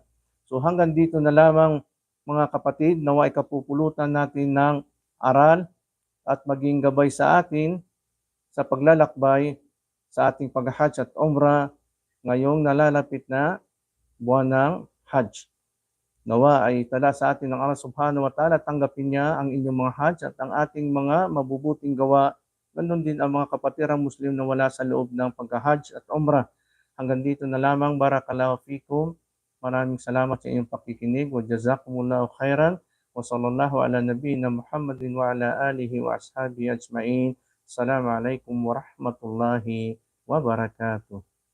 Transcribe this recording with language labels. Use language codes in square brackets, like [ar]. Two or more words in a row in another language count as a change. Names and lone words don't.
[tl] So hanggang dito na lamang mga kapatid, nawa'y kapupulutan natin ng aral at maging gabay sa atin sa paglalakbay sa ating pag-Hajj at Umrah ngayong nalalapit na buwan ng Hajj. Nawa ay tala sa atin ng Allah [ar] سبحانه وتعالى, [tl] tanggapin niya ang inyong mga Hajj at ang ating mga mabubuting gawa, ganun din ang mga kapatirang Muslim na wala sa loob ng pagka-Hajj at Umrah. Hanggang dito na lamang, [ar] بارك الله فيكم. [tl] Maraming salamat sa inyong pakikinig. [ar] وجزاكم الله خيرا. وصلى الله على نبينا محمد وعلى آله وأصحابه أجمعين. السلام عليكم ورحمة الله وبركاته.